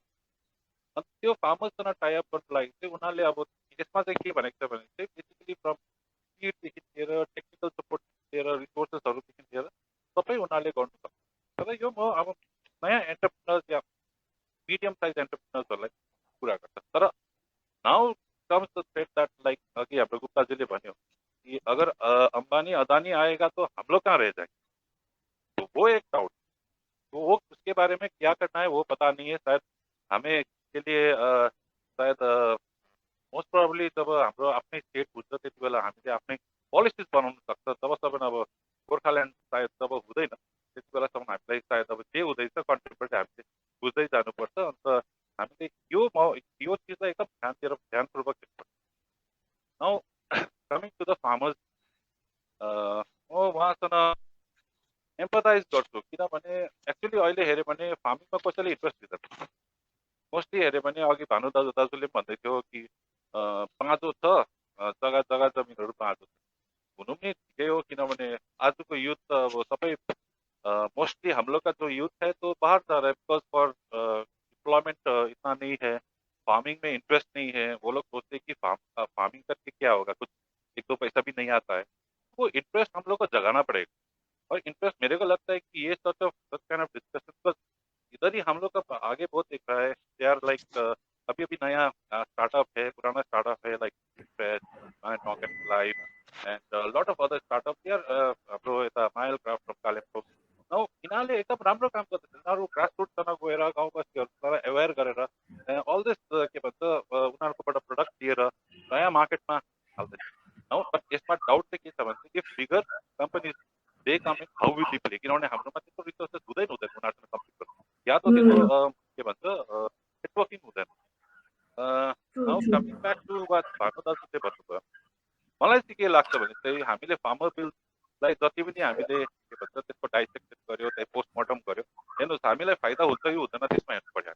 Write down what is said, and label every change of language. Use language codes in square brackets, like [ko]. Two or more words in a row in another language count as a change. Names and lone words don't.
[ne] अन्त त्यो फार्मर्ससँग टाइअप गर्नुको लागि चाहिँ उनीहरूले अब यसमा चाहिँ के भनेको छ भने चाहिँ [en] basically from [ne] सीडदेखि लिएर [en] technical support [ne] लिएर रिसोर्सेसहरूदेखि लिएर सबै उनीहरूले गर्नु सक्छ। तर यो म अब नयाँ एन्टरप्रेनर्स या [en] medium size [ne] एन्टरप्रेनर्सहरूलाई कुरा गर्छ। [hi] तर [en] now comes the threat that like [ne] अघि हाम्रो गुप्ताजीले भन्यो कि [hi] अगर अंबानी अदानी आएगा तो हम लोग कहाँ रह जाएंगे, तो वो एक डाउट, तो वो उसके बारे में क्या करना है वो पता नहीं है। शायद हमें के लिए [ne] शायद [en] most probably [ne] जब हाम्रो आफ्नै स्टेट हुन्छ त्यति बेला हामीले आफ्नै पोलिसिज बनाउन सक्छ। जबसम्म अब गोर्खाल्यान्ड सायद जब हुँदैन त्यति बेलासम्म हामीलाई सायद अब जे हुँदैछ कन्ट्रीबाट हामीले बुझ्दै जानुपर्छ। अन्त हामीले यो चिजलाई एकदम ध्यानपूर्वक हेर्नुपर्छ। [en] now coming to the farmers, [ne] म उहाँसँग एम्पथाइज गर्छु किनभने एक्चुअली अहिले हेऱ्यो भने फार्मिङमा कसैले इन्ट्रेस्ट दिँदैन। मोस्टली हेऱ्यो भने अघि भानु दाजुले भन्दै थियो कि पाँचो छ, जग्गा जग्गा जमिनहरू पाँचो छ। हुनु पनि ठिकै हो किनभने आजको युथ त अब सबै मोस्टली [hi] हम लोग का जो यूथ है तो बाहर जा रहा है [en] because for [hi] एम्प्लॉयमेंट इतना नहीं है, फार्मिंग में इंटरेस्ट नहीं है। वो लोग सोचते हैं कि फार्मिंग करके क्या होगा, कुछ एक दो पैसा भी नहीं आता है। वो इंटरेस्ट हम लोग को जगाना पड़ेगा। और इंटरेस्ट मेरे को लगता है कि ये [en] such kind of discussion [hi] इधर ही हम लोग का आगे बहुत दिख रहा है। [en] they are like [hi] अभी अभी नया स्टार्टअप है, पुराना स्टार्टअप है [en] like knock and life and lot of other startup they are [ne] हाम्रो यता [en] Mile Craft from Kalimpong. [ne] नौ यिनीहरूले एकदम राम्रो काम गर्दैछ। यिनीहरू ग्रासरुटसँग गएर गाउँ बस्तीहरूलाई एवेयर गरेर [en] all this [ne] के भन्छ उनीहरूकोबाट प्रडक्ट लिएर नयाँ मार्केटमा हाल्दैछ। [en] now but [ne] यसमा डाउट चाहिँ के छ भने चाहिँ [en] if bigger companies they come in how will they play, [ne] किनभने हाम्रोमा त्यस्तो रिसोर्सेस हुँदैन उनीहरूसँग कम्पिट गर्नु, या त त्यस्तो के भन्छ नेटवर्किङ हुँदैन। [en] now coming back to what [ne] भानु दाजुले भन्नुभयो, मलाई चाहिँ के लाग्छ भने चाहिँ हामीले फार्मर बिललाई जति पनि हामीले के भन्छ त्यसको डाइसेक्सन गर्यो, त्यही पोस्टमर्टम गर्यो, हेर्नुहोस् हामीलाई फाइदा हुन्छ कि हुँदैन त्यसमा हेर्नु पर्यो।